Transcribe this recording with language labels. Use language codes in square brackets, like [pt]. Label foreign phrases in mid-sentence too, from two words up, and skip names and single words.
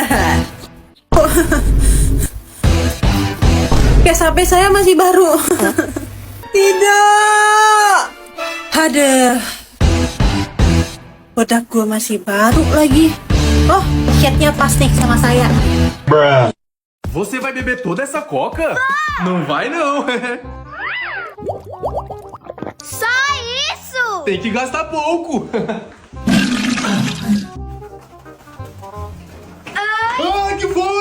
[id] Kayak HP saya masih baru. Tidak. Aduh. Kotak gue masih baru lagi. Oh, chatnya pas nih sama saya. [pt] Você vai beber toda essa coca? Não vai não. Só isso! Tem que gastar pouco. Ah, que foi?